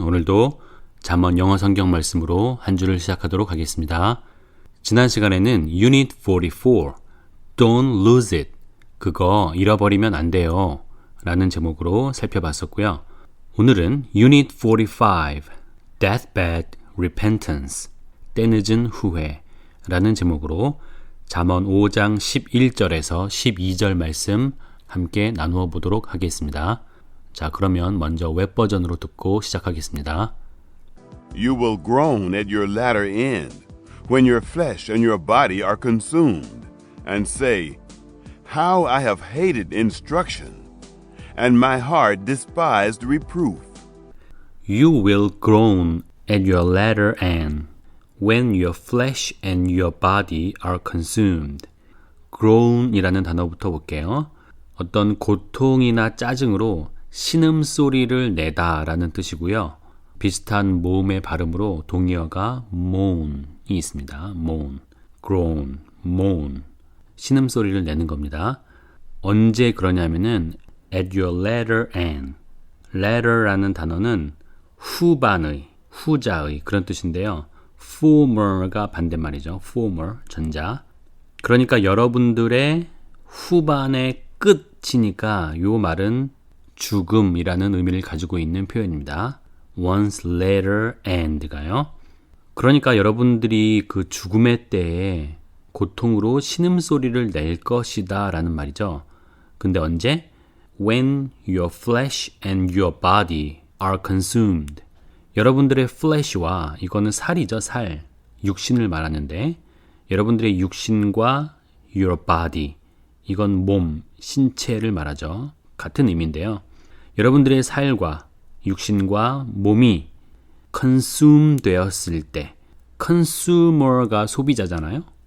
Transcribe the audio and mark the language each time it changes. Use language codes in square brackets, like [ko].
[ko] 오늘도 잠언 영어 성경 말씀으로 한 주를 시작하도록 하겠습니다. 지난 시간에는 [en] Unit 44, Don't lose it. [ko] 그거 잃어버리면 안 돼요. 라는 제목으로 살펴봤었고요. 오늘은 [en] Unit 45, Deathbed Repentance. [ko] 때늦은 후회. 라는 제목으로 잠언 5장 11절에서 12절 말씀 함께 나누어 보도록 하겠습니다. 자, 그러면 먼저 웹 버전으로 듣고 시작하겠습니다. [en] You will groan at your latter end, when your flesh and your body are consumed, and say, How I have hated instruction, and my heart despised reproof. You will groan at your latter end, when your flesh and your body are consumed. [ko] groan이라는 단어부터 볼게요. 어떤 고통이나 짜증으로 신음소리를 내다 라는 뜻이고요. 비슷한 모음의 발음으로 동의어가 moan이 있습니다. [en] moan, groan, moan. [ko] 신음소리를 내는 겁니다. 언제 그러냐면은 [en] at your latter end. [ko] latter라는 단어는 후반의, 후자의 그런 뜻인데요. former가 반대말이죠. former, 전자. 그러니까 여러분들의 후반의 끝이니까 이 말은 죽음이라는 의미를 가지고 있는 표현입니다. [en] One's latter end가요. [ko] 그러니까 여러분들이 그 죽음의 때에 고통으로 신음소리를 낼 것이다 라는 말이죠. 근데 언제? [en] When your flesh and your body are consumed. [ko] 여러분들의 flesh와 이거는 살이죠, 살. 육신을 말하는데 여러분들의 육신과 your body 이건 몸, 신체를 말하죠. 같은 의미인데요. 여러분들의 살과 육신과 몸이 consume 되었을 때 consumer가 소비자잖아요.